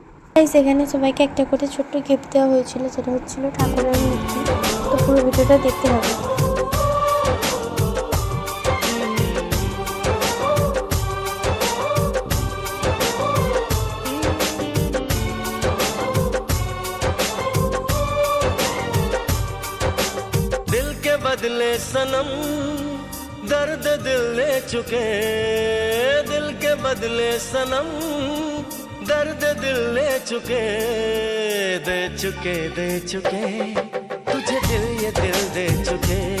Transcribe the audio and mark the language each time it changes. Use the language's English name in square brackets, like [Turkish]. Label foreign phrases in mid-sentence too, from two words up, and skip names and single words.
[Bangla] গাইস, এখানে সবাইকে একটা করে ছোট্ট গিফট দেওয়া হয়েছিল, যেটা হচ্ছিল ঠাকুরের মূর্তি। তো পুরো ভিডিওটা দেখতে হবে। [Hindi] दिल के बदले सनम दर्द दिल ले चुके, दिल के बदले सनम दर्द दिल ले चुके, दे चुके दे चुके तुझे दिल ये दिल दे चुके।